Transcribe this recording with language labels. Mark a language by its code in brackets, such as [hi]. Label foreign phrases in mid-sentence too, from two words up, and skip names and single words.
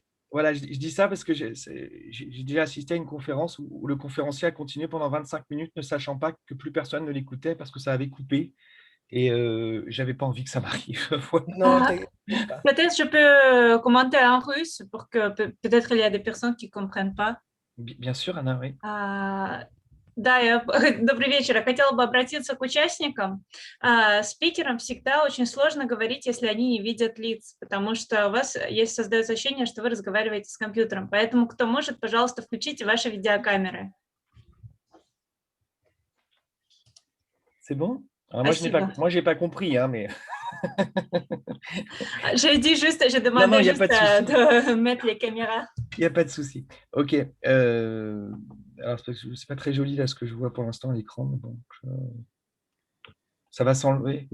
[fr] voilà, je dis ça parce que j'ai déjà assisté à une conférence où le conférencier a continué pendant 25 minutes, ne sachant pas que plus personne ne l'écoutait parce que ça avait coupé. Et j'avais pas envie que ça m'arrive. Voilà. Non, t'inquiète pas. Peut-être je peux commenter en russe pour que peut-être il y a des personnes qui ne comprennent pas. Bien sûr, Anna, oui. [ru] Да, добрый вечер. Я хотела бы обратиться к участникам. Спикерам всегда очень сложно говорить, если они не видят лиц, потому что у вас есть создается ощущение, что вы разговариваете с компьютером. Поэтому, кто может, пожалуйста, включите ваши видеокамеры. [fr] C'est bon? Alors [ru] Спасибо. [fr] moi, j'ai pas compris, hein, mais Je non, demandais il n'y a pas juste de souci. de mettre les caméras. Il n'y a pas de souci. Ok. Alors, c'est pas très joli là ce que je vois pour l'instant à l'écran, mais bon, Ça va s'enlever?